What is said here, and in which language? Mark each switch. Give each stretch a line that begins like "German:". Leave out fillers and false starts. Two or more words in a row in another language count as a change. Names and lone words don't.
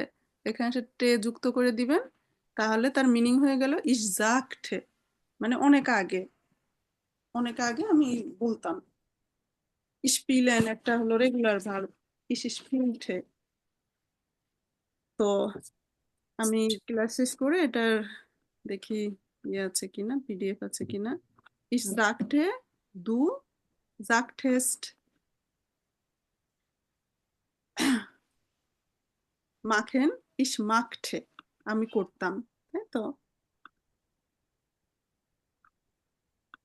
Bangla: এখানে সে টে যুক্ত করে দিবেন, তাহলে তার মিনিং হয়ে গেল
German: ich sagte,
Bangla: মানে অনেক আগে, অনেক আগে আমি বলতাম। স্পিলেন একটা হলো
English: regular verb,
German: ich spielte.
Bangla: তো আমি ক্লাস শেষ করে এটার দেখি ইয়ে আছে কিনা, পিডিএফ আছে কিনা।
German: Ich sagte, du sagtest, machen, ich machte,
Bangla: আমি করতাম, তাই তো?